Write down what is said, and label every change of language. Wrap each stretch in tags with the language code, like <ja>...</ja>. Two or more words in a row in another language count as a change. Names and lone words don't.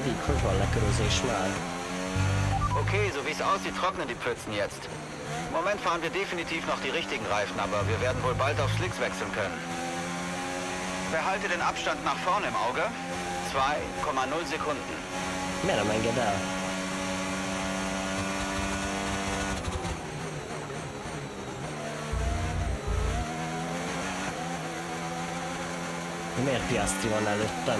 <hu>Hogy van lekörözés már?</hu> <de>Okay, so wie es aussieht, trocknen die Pfützen jetzt. Im Moment fahren wir definitiv noch die richtigen Reifen, aber wir werden wohl bald auf Slicks wechseln können. Behalte den Abstand nach vorne im Auge. 2,0 Sekunden.</de> <hu>Miért nem enged el? Miért Piastri van előttem?</hu>